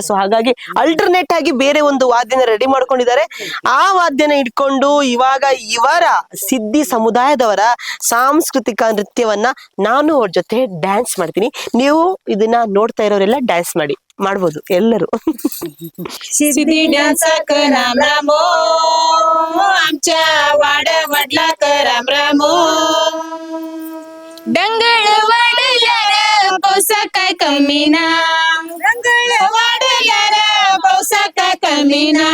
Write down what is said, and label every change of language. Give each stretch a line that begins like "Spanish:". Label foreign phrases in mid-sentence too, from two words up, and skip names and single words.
Kannada: ಸೊ ಹಾಗಾಗಿ ಅಲ್ಟರ್ನೇಟ್ ಆಗಿ ಬೇರೆ ಒಂದು ವಾದ್ಯನ ರೆಡಿ ಮಾಡ್ಕೊಂಡಿದ್ದಾರೆ. ಆ ವಾದ್ಯನ ಇಟ್ಕೊಂಡು ಇವಾಗ ಇವರ ಸಿದ್ಧಿ ಸಮುದಾಯದವರ ಸಾಂಸ್ಕೃತಿಕ ನೃತ್ಯವನ್ನ ನಾನು ಅವ್ರ ಜೊತೆ ಡ್ಯಾನ್ಸ್ ಮಾಡ್ತೀನಿ. ನೀವು ಇದನ್ನ ನೋಡ್ತಾ ಇರೋರೆಲ್ಲ ಡ್ಯಾನ್ಸ್ ಮಾಡ್ಬೋದು ಎಲ್ಲರೂ.
Konkani: सिद्धी डान्स राम रामो, आमच्या वाड्यावडला राम रामो. डंगळ वाढल्यार पावसा काय कमी ना, डंगळ वाढल्यार पावसा काय कमी ना.